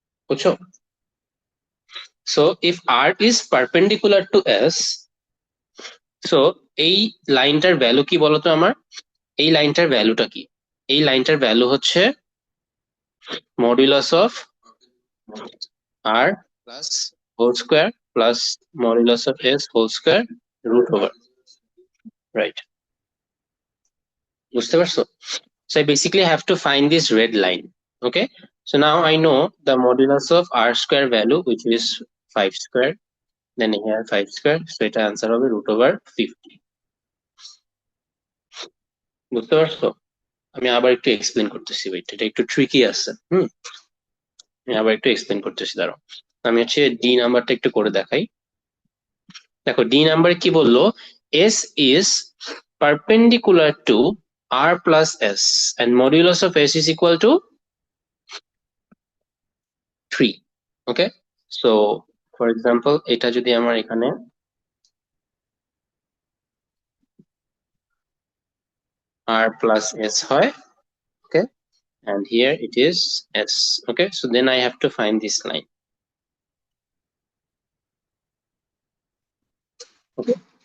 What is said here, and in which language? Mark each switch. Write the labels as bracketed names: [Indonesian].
[Bangla] বুঝছো? [English] so if R is perpendicular to S, [Bangla] so এই লাইনটার value কি বলতো আমার, এই লাইনটার ভ্যালুটা কি, এই লাইনটার ভ্যালু হচ্ছে [English] modulus of R plus whole square plus modulus of S whole square root over, [Bangla] right? বুঝতে পারছো? [English] So I basically have to find this red line. Okay, so now I know the modulus of r square value, which is 5 square, then here 5 square, so [Bangla] এটা answer হবে [English] √50. [Bangla] বুঝতে পারছো? আমি আবার একটু explain করতেছি, ওয়েট, এটা একটু ট্রিকি আছে। আমি আবার একটু এক্সপ্লেন করতেছি, দাঁড়াও। আমি হচ্ছে ডি নাম্বারটা একটু করে দেখাই। দেখো ডি নাম্বার কি বললো, [English] S is perpendicular to r plus s and modulus of s is equal to 3. Okay, so for example [Bangla] এটা যদি আমার এখানে [English] r plus s হয়, okay, and here it is s. Okay, so then I have to find this line. Okay,